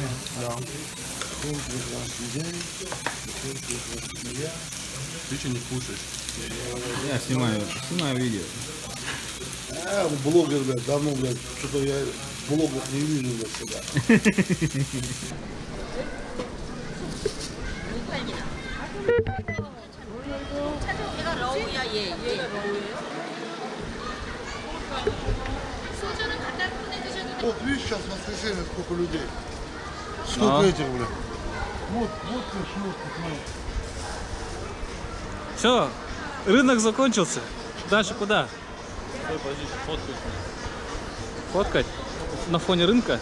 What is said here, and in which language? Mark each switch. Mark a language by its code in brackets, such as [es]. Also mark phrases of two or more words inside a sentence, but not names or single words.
[ru] Да. Прекрасный день. Ты что не кушаешь? Я снимаю видео. Блогер, блядь, давно, блядь, что-то я блогов не вижу, блядь, сюда. [ko] 얘가 러우야 얘. 얘가 러우예요? 소주는 갖다 보내주셔도 돼요. [ru] Вот видишь, сейчас в воскресенье сколько людей. Сколько этих, блядь. Вот ты шлёшка, смотри. Все, рынок закончился. Дальше куда? Стой, подожди, фоткай. Фоткать? На фоне рынка?